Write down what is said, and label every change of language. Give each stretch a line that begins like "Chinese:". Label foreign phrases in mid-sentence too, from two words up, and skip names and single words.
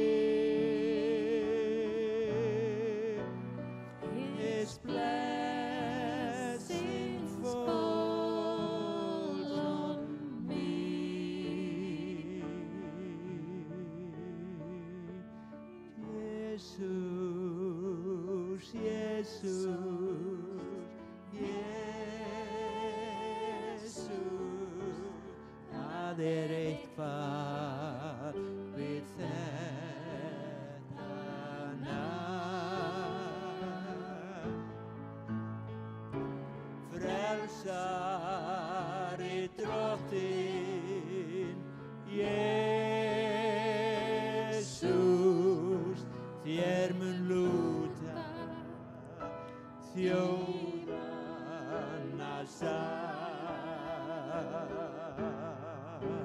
English: His blessing falls on me. Jesus, Jesus, Jesus,
Icelandic: það eitthvað við þetta nafn. Frelsari Drottinn, Jesús, þér mun lúta þjóðanna sann.